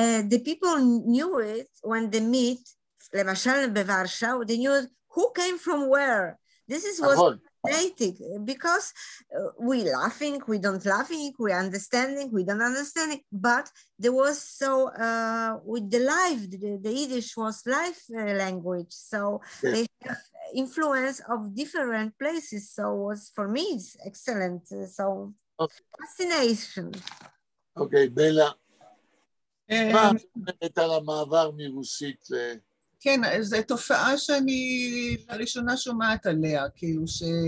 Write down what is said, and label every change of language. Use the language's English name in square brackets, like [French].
[English] The people knew it when they meet, [Hebrew] למשל בוורשה, [English] they knew who came from where. This is was fascinating because we laughing, we don't laughing, we understanding, we don't understanding, but there was so with the life, the Yiddish was life language, so they have influence of different places. So was for me it's excellent. So fascination. [Hebrew] אוקיי, בלה. מה את אומרת על המעבר מרוסית ל... כן, זו תופעה שאני לראשונה שומעת עליה, כאילו ש...